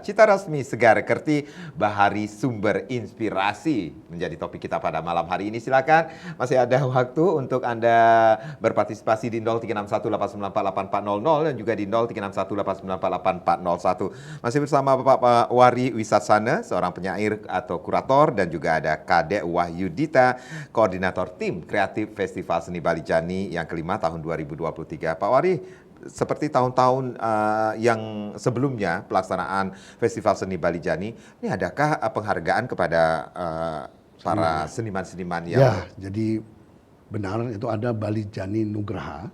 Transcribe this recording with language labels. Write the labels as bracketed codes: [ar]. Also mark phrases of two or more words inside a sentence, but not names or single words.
[id] Cita rasmi segar kerti Bahari Sumber Inspirasi menjadi topik kita pada malam hari ini. Silakan, masih ada waktu untuk Anda berpartisipasi di 0361894840 dan juga di 0361894841. Masih bersama Bapak Wari Wisatsana, seorang penyair atau kurator, dan juga ada Kadek Wahyudita, koordinator tim kreatif Festival Seni Bali Jani yang kelima tahun 2023. Pak Wari, seperti tahun-tahun yang sebelumnya pelaksanaan Festival Seni Bali Jani, ini adakah penghargaan kepada para seniman-seniman yang... Ya, jadi benar itu ada Bali Jani Nugraha.